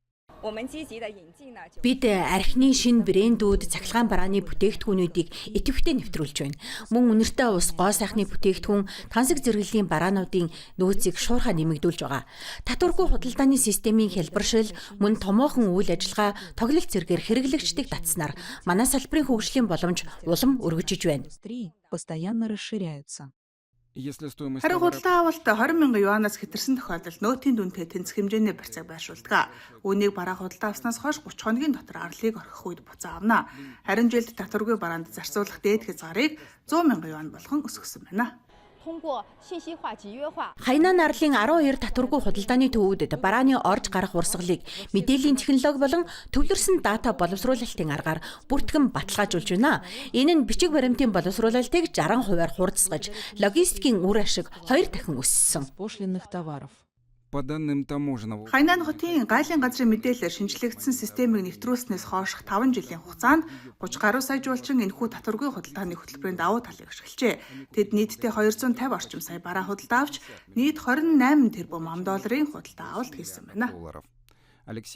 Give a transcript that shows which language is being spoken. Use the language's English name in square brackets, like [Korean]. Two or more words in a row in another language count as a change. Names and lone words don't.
[Mongolian] Бид архины шинэ брэндүүд цахилгаан барааны бүтээгдэхүүнүүдийг идэвхтэй нэвтрүүлж байна. Мөн үнэртэй ус, гоо сайхны бүтээгдэхүүн, тансаг зэрэглэлийн бараануудын нөөцийг шуурхай нэмэгдүүлж байгаа. Татваргүй худалдааны системийн хэлбэршил, мөн томоохон үйл ажиллагаа тоглолт зэргээр хэрэглэгчдийг татснаар манай салбарын хөгжлийн боломж улам өргөжиж байна. [Russian] Постоянно расширяются. Если стоимость [Mongolian] Харин худалдаа авалт 20,000 юанаас хэтэрсэн тохиолдолд нөөтийн дүнтэй тэнцэх хэмжээний барьцааг байршуулдаг. Үүнийг бараа худалдаа авснаас хойш 30 хоногийн дотор арлыг орхих үед буцаа авна. Харин жилд татваргүй бараанд зарцуулах дээд хязгаарыг 100,000 юан болгон өсгсөн байна. Хайнан арлын 12 татваргүй худалдааны төвүүдэд барааны орж гарах урсгалыг мэдээллийн технологи болон төвлөрсөн дата боловсруулалтын аргаар бүртгэн баталгаажуулж байна. Энэ нь бичиг баримтын боловсруулалтыг 60%-аар хурдсгаж, логистикийн үр ашиг 2 дахин өссөн. [Russian] Пошлинных товаров. по данным таможенного [Mongolian] Хайнан хотын гайлын газрын мэдээлэлээр шинжлэгдсэн системийг нэвтрүүлснээс хойш 5 жилийн хугацаанд 30 гаруй сая жуулчин энэхүү татваргүй худалдааны хөтөлбөрийн давуу талыг ашиглажээ. Тэд нийтдээ 250 орчим сая бараа худалдаа авч нийт 28 тэрбум ам долларын худалдаа авалт хийсэн байна.